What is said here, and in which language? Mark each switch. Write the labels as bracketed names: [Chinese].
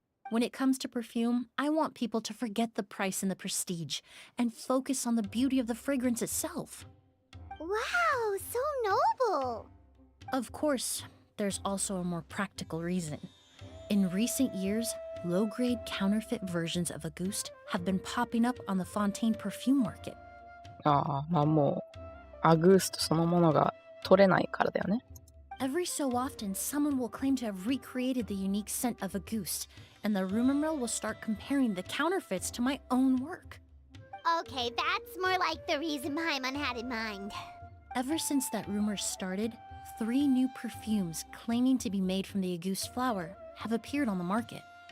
[English] When it comes to perfume, I want people to forget the price and the prestige and focus on the beauty of the fragrance itself. Wow, so noble. Of course, there's also a more practical reason. In recent years, low-grade counterfeit versions of Auguste have been popping up on the Fontaine perfume market. [Japanese] ああ、まあもう、アグーストそのものが取れないからだよね。 [English] Every so often, someone will claim to have recreated the unique scent of Auguste, and the rumor mill will start comparing the counterfeits to my own work. Okay, that's more like the reason Paimon had in mind. Ever since that rumor started, 3 new perfumes claiming to be made from the Auguste flower have appeared on the market.